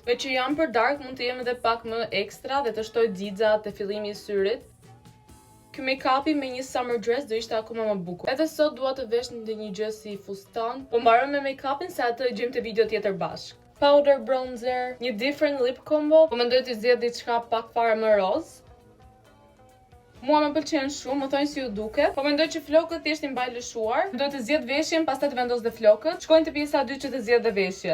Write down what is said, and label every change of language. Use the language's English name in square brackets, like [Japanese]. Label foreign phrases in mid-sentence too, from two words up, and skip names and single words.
[Albanian] Me që jam për dark, mund të jem edhe pak më ekstra dhe të shtoj xixa te fillimi i syrit. Ky make-upi me një [English] summer dress [Albanian] do ishte akoma më bukur. Edhe sot dua të vesh ndonjë gjë si fustan, po mbaroj me make-upin se atë e gjejmë te video tjetër bashkë. [English] Powder bronzer, një different lip combo, [Albanian] po mendoj të zgjedh diçka pak fare më roz. Mua më pëlqen shumë, më thoni si ju duket, po mendoj që flokët thjesht i mbaj lëshuar. Do të zgjedh veshjen, pastaj të vendos dhe flokët. Shkojnë te pjesa e dytë që të zgjedh dhe veshjen.